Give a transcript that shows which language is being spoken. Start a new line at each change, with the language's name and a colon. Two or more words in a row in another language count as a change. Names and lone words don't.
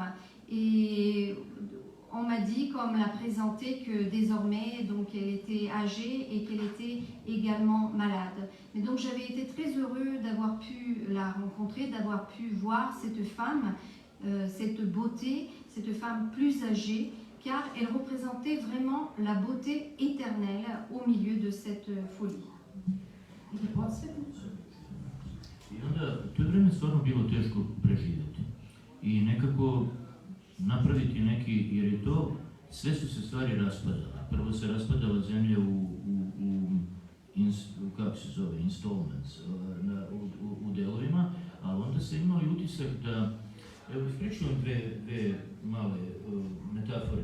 French: Et on m'a dit, comme l'a présenté, que désormais, donc, elle était âgée et qu'elle était également malade. Mais donc j'avais été très heureux d'avoir pu la rencontrer, d'avoir pu voir cette femme, cette beauté, cette femme plus âgée, car elle représentait vraiment la beauté éternelle au milieu de cette folie.
Serbian: I onda, to je vreme stvarno bilo teško preživjeti. I nekako napraviti neki, jer je to, sve su se stvari raspadale. Prvo se raspadala zemlja kako se zove, installments, u delovima, ali onda se imali utisak da, evo ispričujem dve male metafore.